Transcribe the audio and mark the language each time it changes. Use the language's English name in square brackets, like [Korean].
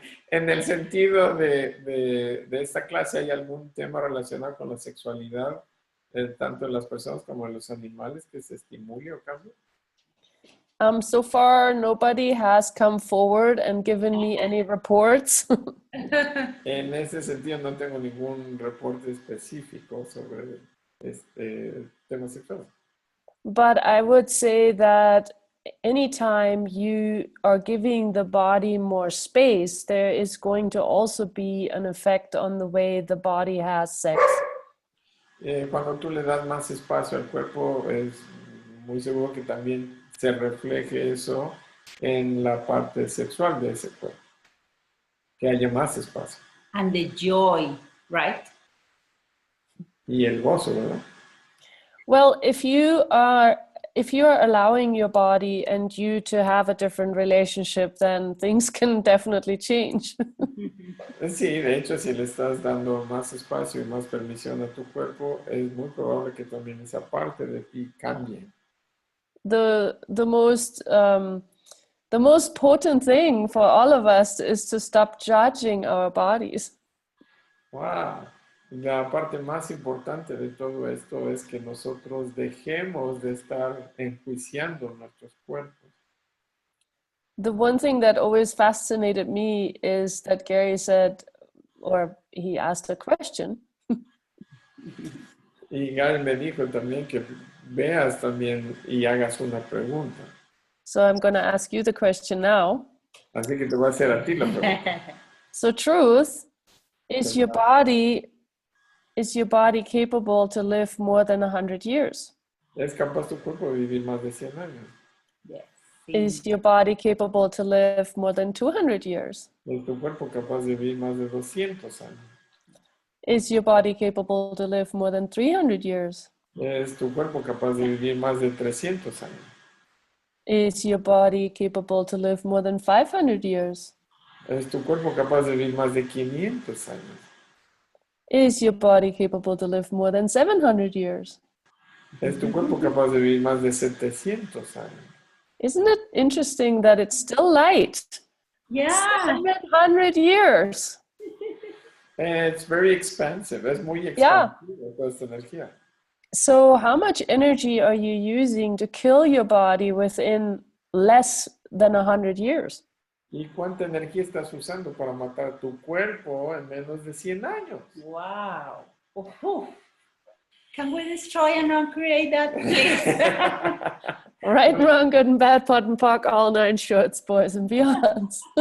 [Spanish] En el sentido de esta clase, ¿hay algún tema relacionado con la sexualidad, tanto en las personas como en los animales, que se estimule o cambie? [English] So far, nobody has come forward and given me any reports. [Spanish] En ese sentido, no tengo ningún reporte específico sobre este tema sexual. [English] But I would say that anytime you are giving the body more space, there is going to also be an effect on the way the body has sex. [Spanish] Cuando tú le das más espacio al cuerpo, es muy seguro que también se refleje eso en la parte sexual de ese cuerpo. Que haya más espacio. [English] And the joy, right? [Spanish] Y el gozo, ¿verdad? [English] Well, if you are allowing your body and you to have a different relationship, then things can definitely change. [Spanish] Sí, de hecho, si le estás dando más espacio y más permisión a tu cuerpo, es muy probable que también esa parte de ti cambie. [English] The most potent thing for all of us is to stop judging our bodies. Wow. [Spanish] La parte más importante de todo esto es que nosotros dejemos de estar enjuiciando nuestros cuerpos. [English] The one thing that always fascinated me is that Gary said, or he asked a question. [Spanish] Y Gary me dijo también que veas también y hagas una pregunta. [English] So I'm going to ask you the question now. [Spanish] Así que te voy a hacer a ti la pregunta. [English] So truth, is your body capable to live more than 100 years? [Spanish] ¿Es capaz tu cuerpo de vivir más de 100 años? [English] Yes. Is your body capable to live more than 200 years? [Spanish] ¿Es tu cuerpo capaz de vivir más de 200 años? [English] Is your body capable to live more than 300 years? [Spanish] ¿Es tu cuerpo capaz de vivir más de 300 años? [English] Is your body capable to live more than 500 years? [Spanish] ¿Es tu cuerpo capaz de vivir más de 500 años? [English] Is your body capable to live more than 700 years? [Spanish] ¿Es tu cuerpo capaz de vivir más de 700 años? [English] Isn't it interesting that it's still light? Yeah. 700 years. It's very expensive. [Spanish] Es muy [English] Yeah. [Spanish] expansivo toda esta energía. [English] So how much energy are you using to kill your body within less than 100 years? [Spanish] ¿Y cuánta energía estás usando para matar tu cuerpo en menos de 100 años? [English] Wow. Can we destroy and uncreate that, please? Right, wrong, good and bad, pot and pock, all nine shorts, boys and beyonds.